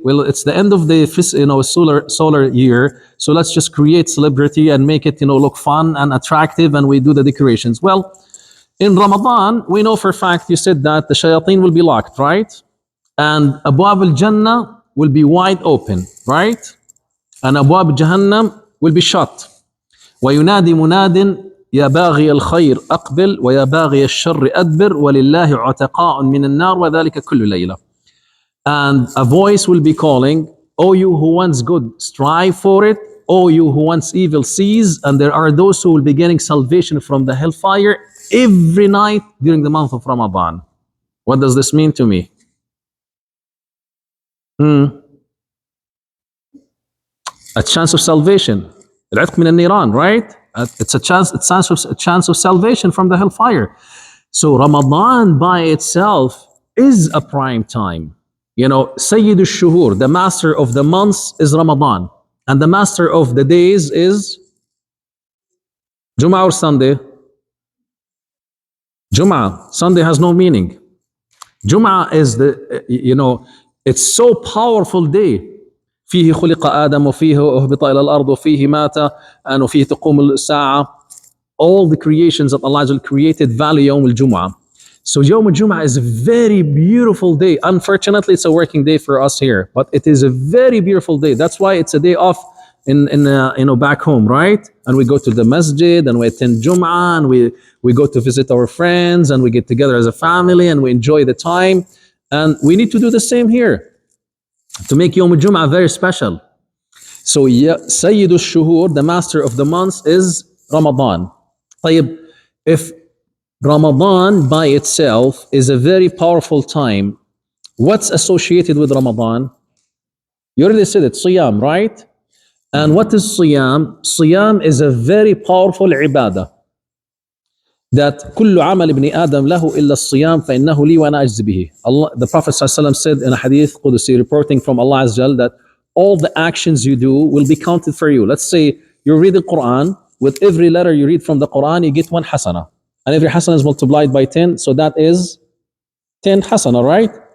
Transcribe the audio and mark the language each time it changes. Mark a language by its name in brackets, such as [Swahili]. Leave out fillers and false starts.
[English] Well, it's the end of the solar year, so let's just create celebrity and make it look fun and attractive, and we do the decorations. Well, in Ramadan, we know for a fact you said that the shayateen will be locked, right? And Abwab al-Jannah will be wide open, right? And Abwab Jahannam will be shut. [Arabic] وينادي مناد يا باغي الخير أقبل ويا باغي الشر أدبر ولله عتقاء من النار وذلك كل ليلة. [English] And a voice will be calling, O you who wants good, strive for it. O you who wants evil, cease. And there are those who will be getting salvation from the hellfire every night during the month of Ramadan. What does this mean to me? A chance of salvation. [Arabic] العتق من النيران, [English] right? It's a chance of salvation from the hellfire. So Ramadan by itself is a prime time. Sayyid al-Shuhur, the master of the months is Ramadan. And the master of the days is Jum'ah or Sunday? Jum'ah. Sunday has no meaning. Jum'ah is it's so powerful day. [Arabic] فيه خلق آدم وفيه أهبط إلى الأرض وفيه مات [English] and [Arabic] وفيه تقوم الساعة. [English] All the creations that Allah created value [Arabic] يوم الجمعة. [English] So Yawm al-Jum'ah is a very beautiful day. Unfortunately, it's a working day for us here, but it is a very beautiful day. That's why it's a day off in back home, right? And we go to the masjid and we attend Jum'ah and we go to visit our friends and we get together as a family and we enjoy the time. And we need to do the same here to make Yawm al-Jum'ah very special. So Sayyid al-Shuhur, the master of the months, is Ramadan. [Arabic] طيب, [English] if Ramadan by itself is a very powerful time, what's associated with Ramadan? You already said it, Siyam, right? And what is Siyam? Siyam is a very powerful ibadah. That [Arabic] كل عمل ابن آدم له إلا الصيام فإنه لي وأنا أجزي به. [English] Allah, the Prophet ﷺ said in a hadith Qudusi reporting from Allah Azza wa Jal that all the actions you do will be counted for you. Let's say you read the Quran, with every letter you read from the Quran, you get one hasana. And every hasana is multiplied by 10, so that is 10 hasana, right?